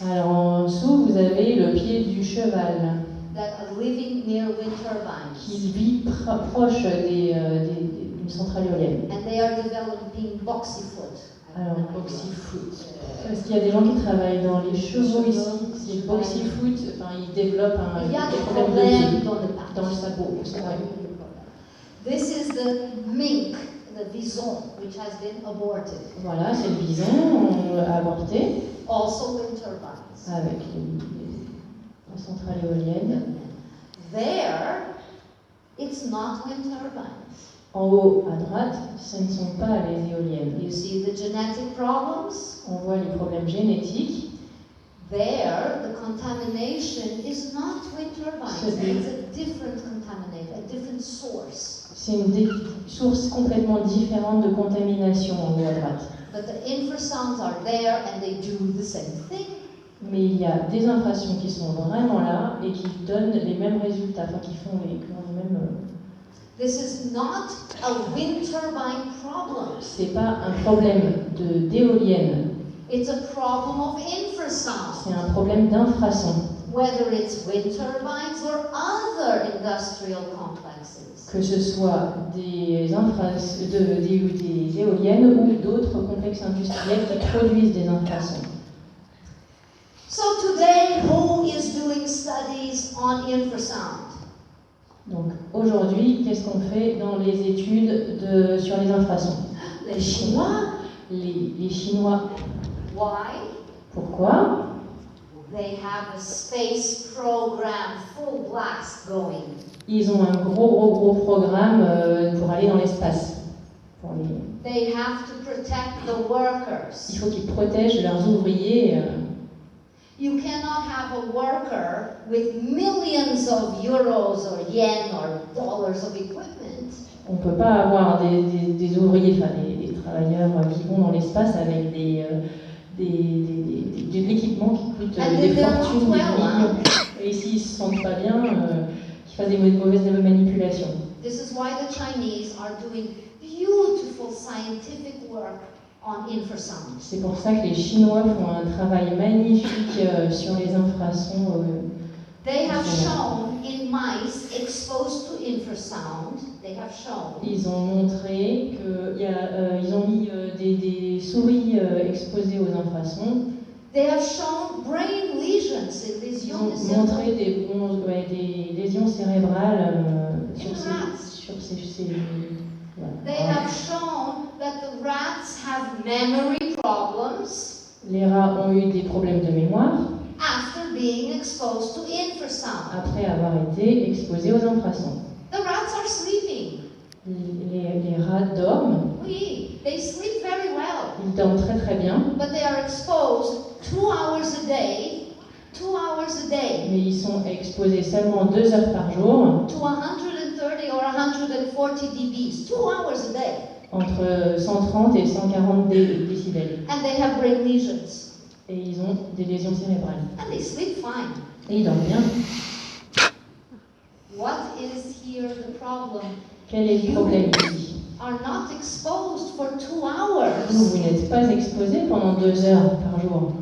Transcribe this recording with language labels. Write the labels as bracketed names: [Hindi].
[French] Alors en dessous, vous avez le pied du cheval [English] that are living near wind turbines. [French] qui vit proche d'une centrale éolienne. [English] And they are developing boxy foot. [French] Alors, boxy foot. Est-ce qu'il y a des gens qui travaillent dans les chevaux ici? C'est boxy foot, ils développent Il y a des des problèmes problèmes dans le sabot. C'est vrai. [English] This is the mink, the bison, which has been aborted. [French] Voilà, c'est le bison avorté [English] Also wind turbines. [French] avec la centrale éolienne. [English] There, it's not wind turbines. [French] En haut à droite, ce ne sont pas les éoliennes. [English] You see the genetic problems? [French] On voit les problèmes génétiques. [English] There, the contamination is not wind turbines. [French] C'est [English] It's a different contaminator, a different source. [French] C'est une source complètement différente de contamination en haut à droite. [English] But the infrasounds are there and they do the same thing. [French] Mais il y a des infrasons qui sont vraiment là et qui donnent les mêmes résultats, qui ont les mêmes. [English] This is not a wind turbine problem. [French] C'est pas un problème d'éolienne, [English] It's a problem of infrasound. [French] c'est un problème d'infrason. [English] Whether it's wind turbines or other industrial complexes. [French] Que ce soit des éoliennes ou d'autres complexes industriels qui produisent des infrasons. [English] So today, who is doing studies on infrasound? [French] Donc aujourd'hui, qu'est-ce qu'on fait dans les études sur les infrasons? Les Chinois. Les Chinois. [English] Why? [French] Pourquoi? [English] They have a space program, full blast going. [French] Ils ont un gros programme pour aller dans l'espace. [English] They have to protect the workers. [French] Il faut qu'ils protègent leurs ouvriers. [English] You cannot have a worker with millions of euros or yen or dollars of equipment. [French] On ne peut pas avoir des ouvriers, enfin des travailleurs qui vont dans l'espace avec de l'équipement qui coûte des fortunes, des millions. Et s'ils ne se sentent pas bien, qu'ils fassent des mauvaises manipulations. [English] This is why the Chinese are doing beautiful scientific work on infrasound. [French] C'est pour ça que les Chinois font un travail magnifique sur les infrasons. [English] They have shown in mice exposed to infrasound, they have shown. [French] Ils ont montré ils ont mis des souris exposées aux infrasons. [English] They have shown brain lesions in these young [French] Ils ont montré des lésions cérébrales sur ces voilà. [English] They have shown that the rats have memory problems. [French] Les rats ont eu des problèmes de mémoire [English] After being exposed to infrasound. [French] après avoir été exposés aux infrasons. [English] The rats are sleeping. [French] Les rats dorment. [English] Oui, they sleep very well. [French] Ils dorment très très bien. [English] But they are exposed 2 hours a day. 2 hours a day. [French] Mais ils sont exposés seulement 2 heures par jour. [English] To 130 or 140 dBs. 2 hours a day. [French] Entre 130 et 140 décibels. [English] And they have brain lesions. [French] Et ils ont des lésions cérébrales. [English] And they sleep fine. [French] Et ils dorment bien. [English] What is here the problem? [French] Quel est le problème ici? [English] Are not exposed for 2 hours. [French] Vous n'êtes pas exposé pendant 2 heures par jour.